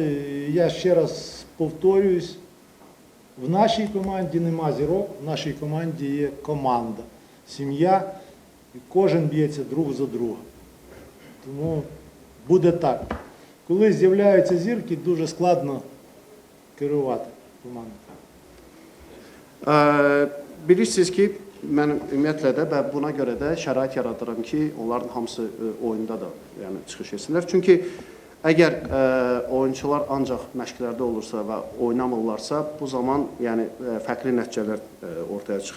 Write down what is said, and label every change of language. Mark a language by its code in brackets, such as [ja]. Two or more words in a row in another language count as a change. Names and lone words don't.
[uk] І я ще раз повторююсь, в нашій команді нема зірок, в нашій команді є команда, сім'я, і кожен б'ється друг за друга. Тому буде так. Коли з'являються зірки, дуже складно керувати командою. [az] Bilirsiniz ki, mən ümumiyyətlə də və buna görə də şərait yaradıram ki, onların hamısı oyunda da yəni çıxış etsinlər. Çünki əgər oyunçular ancaq məşqlərdə olursa və oynamırlarsa, bu zaman yəni fərqli nəticələr ortaya çıxır.